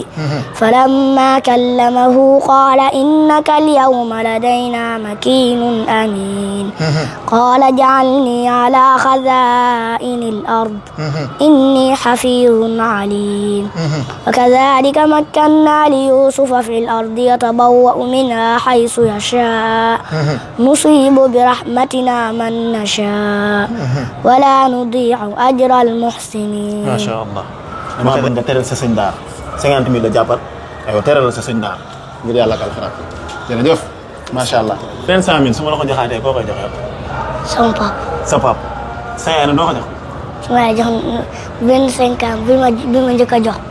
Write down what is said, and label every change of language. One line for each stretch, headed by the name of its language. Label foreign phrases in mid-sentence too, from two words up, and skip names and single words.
Arabic: فلما كلمه قال إنك اليوم لدينا مكين أمين قال اجعلني على خزائن الأرض إني حفيظ عليم وكذلك مكنا ليوسف في الأرض يتبوأ منها حيث يشاء نصيب برحمتنا من نشاء ولا نضيع أجر المحسنين ما شاء الله
Wolof: dama bëgg nga teral sa sëñ daara 50 000 la jàppal aywa teral sa sëñ daara ngir yàlla ak alxuraan jërëjëf
Arabic: ما شاء الله.
Wolof: 500 000 su ma la ko joxaatee koo koy joxe. sama papa. sa papa. sa yaay doo ko jox. su ma la jox benn 50 bi ma njëkk a jox.